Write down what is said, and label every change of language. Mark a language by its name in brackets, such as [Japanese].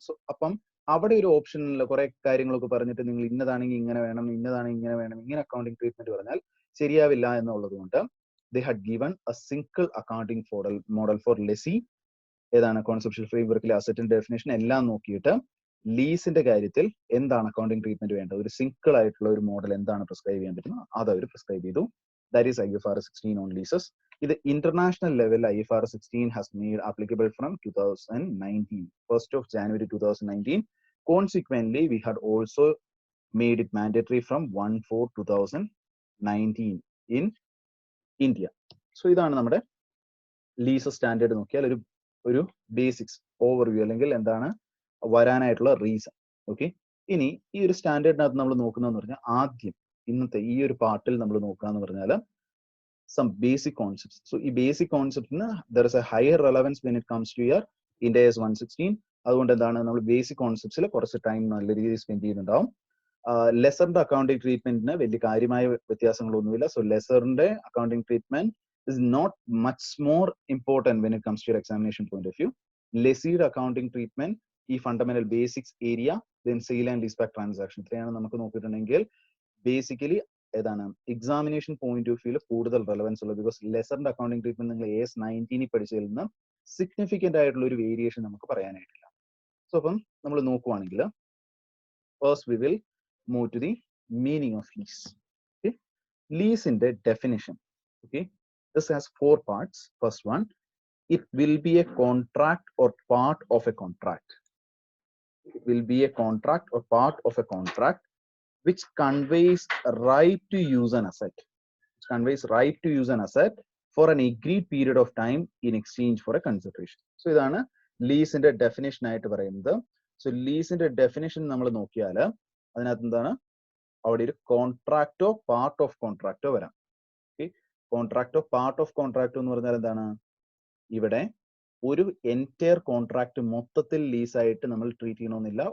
[Malayalam] So അപ്പം അവിടെ ഒരു ഓപ്ഷനിൽ കുറെ കാര്യങ്ങളൊക്കെ പറഞ്ഞിട്ട് നിങ്ങൾ ഇന്നതാണെങ്കിൽ ഇങ്ങനെ വേണം, ഇന്നതാണെങ്കിൽ ഇങ്ങനെ വേണം, ഇങ്ങനെ അക്കൗണ്ടിങ് ട്രീറ്റ്മെന്റ് പറഞ്ഞാൽ ശരിയാവില്ല എന്നുള്ളത് കൊണ്ട് [English] they had given a single accounting model for [Malayalam] lessee. ഏതാണ് കോൺസെപ്ഷ്യൽ ഫ്രെയിംവർക്കിലെ അസറ്റിന്റെ ഡെഫിനേഷൻ എല്ലാം നോക്കിയിട്ട് ലീസിന്റെ കാര്യത്തിൽ എന്താണ് അക്കൗണ്ടിങ് ട്രീറ്റ്മെന്റ് വേണ്ടത്, ഒരു സിംഗിൾ ആയിട്ടുള്ള ഒരു മോഡൽ എന്താണ് പ്രിസ്ക്രൈബ് ചെയ്യാൻ പറ്റുന്നത് അത് അവർ പ്രിസ്ക്രൈബ് ചെയ്തു. [English] That is IFRS 16 on leases. ഇത് international level IFRS 16 has made applicable from 2019, 1st of January 2019 Consequently, we had also made it mandatory from 1/4/2019 in India. [Malayalam] So ഇതാണ് നമ്മുടെ ലീസ് സ്റ്റാൻഡേർഡ് നോക്കിയാൽ ഒരു ബേസിക്സ് ഓവർവ്യൂ അല്ലെങ്കിൽ എന്താണ് വരാനായിട്ടുള്ള reason. Okay, ഇനി ഈ ഒരു സ്റ്റാൻഡേർഡിനകത്ത് നമ്മൾ നോക്കുന്നതെന്ന് പറഞ്ഞാൽ ആദ്യം ഇന്നത്തെ ഈ ഒരു പാർട്ടിൽ നമ്മൾ നോക്കുക എന്ന് പറഞ്ഞാൽ [English] some basic concepts. So ഈ basic concepts there is a higher relevance when it comes to your Ind AS 116. [Malayalam] അതുകൊണ്ട് എന്താണ് നമ്മൾ ബേസിക് കോൺസെപ്റ്റ്സിൽ കുറച്ച് ടൈം നല്ല രീതിയിൽ സ്പെൻഡ് ചെയ്യുന്നുണ്ടാവും. ലെസറിന്റെ അക്കൗണ്ടിങ് ട്രീറ്റ്മെന്റിന് വലിയ കാര്യമായ വ്യത്യാസങ്ങളൊന്നുമില്ല. [English] So ലെസറിന്റെ accounting treatment is not much more important when it comes to your examination point of view. [Malayalam] ലെസിയുടെ accounting treatment ഈ fundamental basics area, then sale and ലീസ്ബാക്ക് transaction, ഇത്രയാണ് നമുക്ക് നോക്കിയിട്ടുണ്ടെങ്കിൽ ബേസിക്കലി ഏതാണ് എക്സാമിനേഷൻ പോയിന്റ് ഓഫ് വ്യൂല് കൂടുതൽ relevance ഉള്ളത്. Because ലെസറിന്റെ accounting treatment നിങ്ങൾ AS 19 പഠിച്ചതിൽ നിന്ന് significant ആയിട്ടുള്ള ഒരു വേരിയേഷൻ നമുക്ക് പറയാനായിട്ടില്ല. [English] so [Malayalam] അപ്പം നമ്മൾ നോക്കുവാണെങ്കിൽ [English] First we will move to the meaning of lease. [Malayalam] Okay, ലീസിന്റെ definition. [English] Okay, this has 4 parts. First one, it will be a contract or part of a contract. It will be a contract or part of a contract which conveys right to use an asset. Which conveys right to use an asset for an agreed period of time in exchange for a consideration. [Malayalam] So ഇതാണ് ലീസിന്റെ definition ആയിട്ട് പറയുന്നത്. So ലീസിന്റെ definition നമ്മൾ നോക്കിയാൽ അതിനകത്ത് എന്താണ്, അവിടെ ഒരു കോൺട്രാക്റ്റോ part of കോൺട്രാക്റ്റോ വരാം. ഓക്കെ, കോൺട്രാക്റ്റോ പാർട്ട് ഓഫ് കോൺട്രാക്റ്റോ എന്ന് പറഞ്ഞാൽ എന്താണ്, ഇവിടെ ഒരു എൻറ്റയർ കോൺട്രാക്ട് മൊത്തത്തിൽ ലീസായിട്ട് നമ്മൾ ട്രീറ്റ് ചെയ്യണമെന്നില്ല.